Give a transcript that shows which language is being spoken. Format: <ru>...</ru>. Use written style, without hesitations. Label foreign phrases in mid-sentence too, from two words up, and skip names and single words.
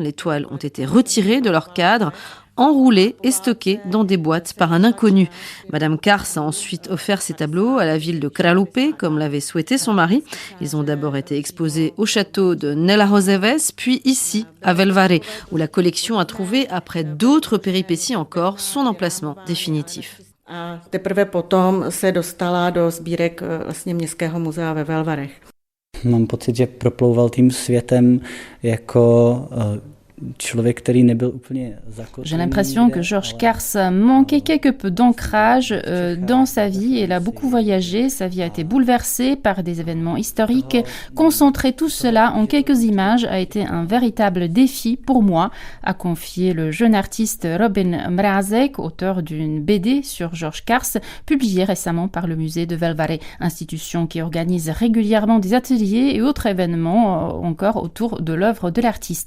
<fr>Les toiles ont été retirées de leur cadre, enroulées et stockées dans des boîtes par un inconnu. Madame Kars a ensuite offert ces tableaux à la ville de Kralupy, comme l'avait souhaité son mari. Ils ont d'abord été exposés au château de Nelahozeves, puis ici, à Velvaré, où la collection a trouvé, après d'autres péripéties encore, son emplacement définitif.</fr> <cs>A teprve potom se dostala do sbírek městského muzea ve Velvarech. Mám pocit, že proplouval tím světem jako</cs> <fr>J'ai l'impression que Georges Kars manquait quelque peu d'ancrage dans sa vie. Il a beaucoup voyagé, sa vie a été bouleversée par des événements historiques. Concentrer tout cela en quelques images a été un véritable défi pour moi, a confié le jeune artiste Robin Mrazek, auteur d'une BD sur Georges Kars, publiée récemment par le musée de Velvaré, institution qui organise régulièrement des ateliers et autres événements encore autour de l'œuvre de l'artiste.</fr>